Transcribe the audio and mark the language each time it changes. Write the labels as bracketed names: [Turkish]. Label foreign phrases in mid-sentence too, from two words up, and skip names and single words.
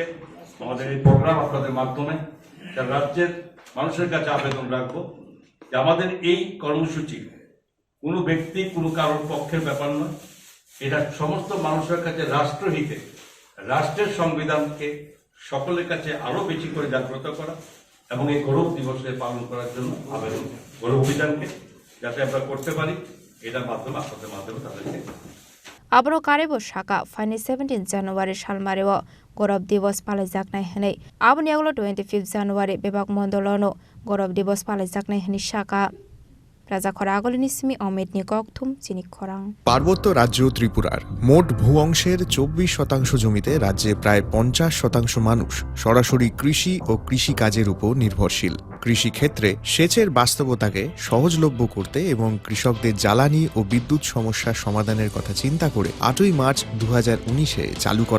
[Bangla] আমাদের এই প্রোগ্রাম আপনাদের মাধ্যমে রাজ্যের মানুষের কাছে আবেদন রাখবো যে আমাদের এই কর্মসূচি কোনো ব্যক্তি কোনো কারোর পক্ষের ব্যাপার নয় এটা সমস্ত মানুষের কাছে রাষ্ট্রহিতে রাষ্ট্রের সংবিধানকে সকলের কাছে আরো বেশি করে জাগ্রত করা এবং এই গৌরব দিবসে পালন করার জন্য আবেদন গৌরব অভিযানকে যাতে আমরা করতে পারি এটার মাধ্যমে আপনাদের মাধ্যমে তাদেরকে [Kok Borok] Abro karebo shaka Fani 17 January salmareo Gorob Divos palaijaknai hanai Aboni aglo 25 January bebak mondolono Gorob Divos palaijaknai hani shaka Raja khora agolini simi Omid ni kokthum chini khorang [Bangla] পার্বত্য রাজ্য ত্রিপুরার মোট ভূ অংশের 24% জমিতে রাজ্যে প্রায় 50% মানুষ সরাসরি কৃষি ও কৃষি কাজের উপর নির্ভরশীল কৃষি ক্ষেত্রে সেচের বাস্তবতাকে সহজলভ্য করতে এবং কৃষকদের জ্বালানি ও বিদ্যুৎ সমস্যার সমাধানের কথা চিন্তা করে 8ই মার্চ 2019-এ চালু করা